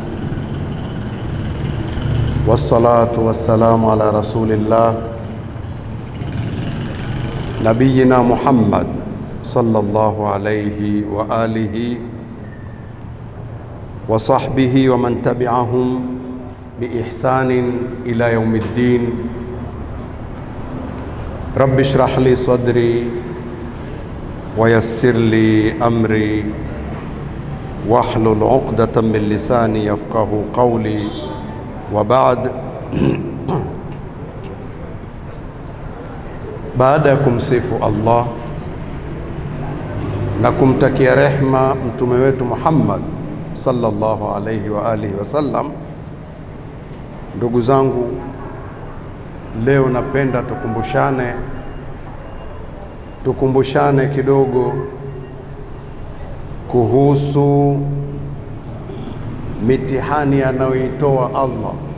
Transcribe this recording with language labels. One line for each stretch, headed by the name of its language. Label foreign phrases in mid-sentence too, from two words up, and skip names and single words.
Arabic: والصلاة والسلام على رسول الله نبينا محمد صلى الله عليه وعلى آله وصحبه ومن تبعهم بإحسان إلى يوم الدين. رب اشرح لي صدري ويسر لي أمري واحلل عقدة من لساني يفقهوا قولي. وبعد.
Swahili: Baada ya kumsifu Allah na kumtakia rehma mtume wetu Muhammad
Arabic: صلى الله عليه وعلى آله وسلم,
Swahili: ndugu zangu, leo napenda tukumbushane kidogo kuhusu mitihani anayoitoa Allah.